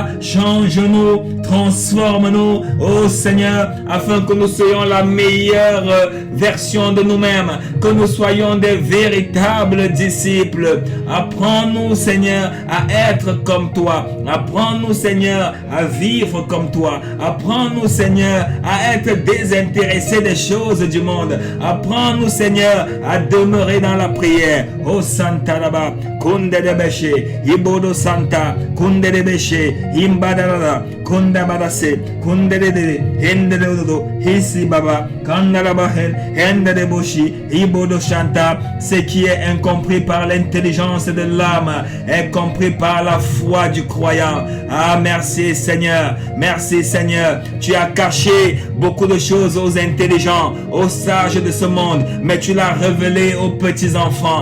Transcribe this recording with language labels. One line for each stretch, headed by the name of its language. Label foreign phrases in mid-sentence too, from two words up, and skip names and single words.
French: Change-nous, transforme-nous, ô Seigneur, afin que nous soyons la meilleure version de nous-mêmes, que nous soyons des véritables disciples. Apprends-nous, Seigneur, à être comme toi. Apprends-nous, Seigneur, à vivre comme toi. Apprends-nous, Seigneur, à être désintéressés des choses du monde. Apprends-nous, Seigneur, à demeurer dans la prière. Oh Santa Laba, Kunde de Beshe, Ibodo Santa, Kunde de Beshe, Imbadara, Kunda Badase, Kunde de Hende de Udo, Hisi Baba, Kandalaba Hende de Boshi, Ibodo Shanta. Ce qui est incompris par l'intelligence de l'âme est compris par la foi du croyant. Ah, merci Seigneur, merci Seigneur. Tu as caché beaucoup de choses aux intelligents, aux sages de ce monde, mais tu l'as révélé aux petits enfants.